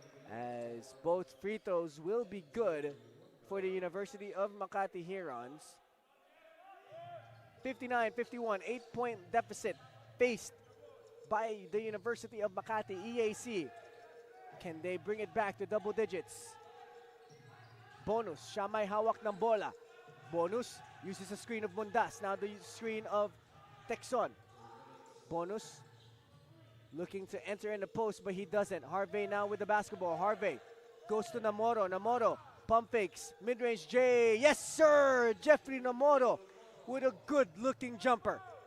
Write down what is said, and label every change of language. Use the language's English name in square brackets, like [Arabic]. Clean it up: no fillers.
[English] As both free throws will be good for the University of Makati Herons. 59-51, 8-point deficit faced by the University of Makati EAC. Can they bring it back to double digits? [Filipino] Bonus, siya may hawak ng bola. [English] Bonus uses a screen of Mundas. Now the screen of Texon. Bonus looking to enter in the post, but he doesn't. Harvey now with the basketball. Harvey goes to Namoro. Namoro pump fakes. Mid-range J. Yes, sir! Jeffrey Namoro with a good-looking jumper.